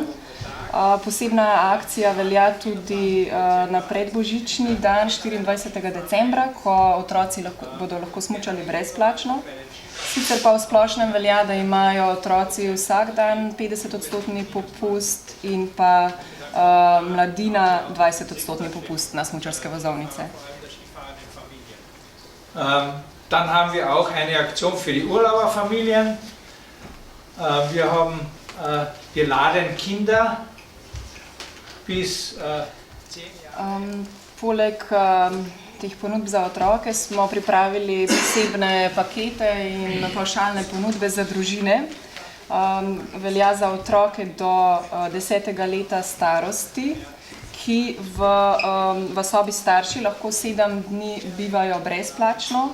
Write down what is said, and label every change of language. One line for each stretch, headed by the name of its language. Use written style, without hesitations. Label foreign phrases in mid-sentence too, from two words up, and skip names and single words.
Slovenian: Posebna akcija velja tudi na predbožični dan 24. decembra, ko otroci bodo lahko smučali brezplačno. Sicer pa v splošnem velja, da imajo otroci vsak dan 50% popust in pa mladina 20% popust na smučarske vozovnice.
German: Dann haben wir auch eine Aktion für die Urlauberfamilien. Wir laden Kinder bis 10 Jahre.
Slovenian: Poleg teh ponudb za otroke smo pripravili posebne pakete in pavšalne ponudbe za družine. Velja za otroke do 10. leta starosti, ki v sobi starši lahko 7 dni bivajo brezplačno.